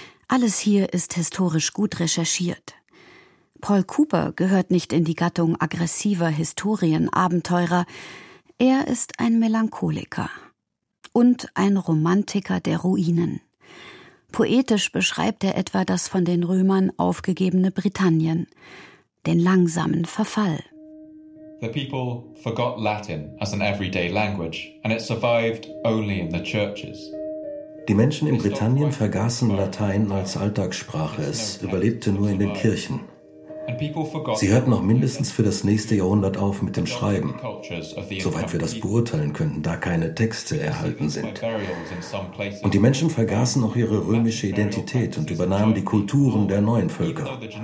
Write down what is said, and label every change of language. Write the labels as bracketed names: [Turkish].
[German] Alles hier ist historisch gut recherchiert. Paul Cooper gehört nicht in die Gattung aggressiver Historienabenteurer. Er ist ein Melancholiker und ein Romantiker der Ruinen. Poetisch beschreibt er etwa das von den Römern aufgegebene Britannien, den langsamen Verfall. [English] The people forgot Latin as an everyday language, and it survived only in the churches. [German] Die Menschen in Britannien vergaßen Latein als Alltagssprache, es überlebte nur in den Kirchen. Sie hörten auch mindestens für das nächste Jahrhundert auf mit dem Schreiben, soweit wir das beurteilen könnten, da keine Texte erhalten sind. Und die Menschen vergaßen auch ihre römische Identität und übernahmen die Kulturen der neuen Völker.